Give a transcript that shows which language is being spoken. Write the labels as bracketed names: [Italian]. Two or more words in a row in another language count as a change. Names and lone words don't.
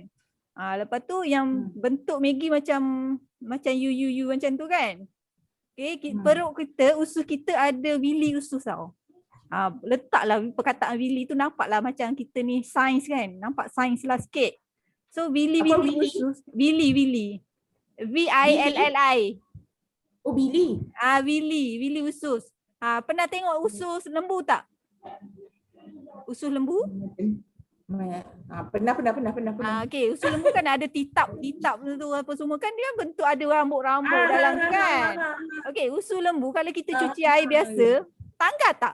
[Malay] Lepas tu yang bentuk Maggi macam U macam tu kan. Okey, perut kita, usus kita ada bili usus tau. Letaklah perkataan bili tu nampaklah macam kita ni sains kan. Nampak sains lah sikit. So bili-bili usus, bili. V-I-L-L-I. Oh, bili. Bili usus. Pernah tengok usus lembu tak? Usus lembu? Pernah. Okey, usus lembu kan ada titap tu apa semua kan, dia bentuk ada rambut-rambut dalam tu kan. Okey, usus lembu kalau kita cuci air biasa, tanggal tak?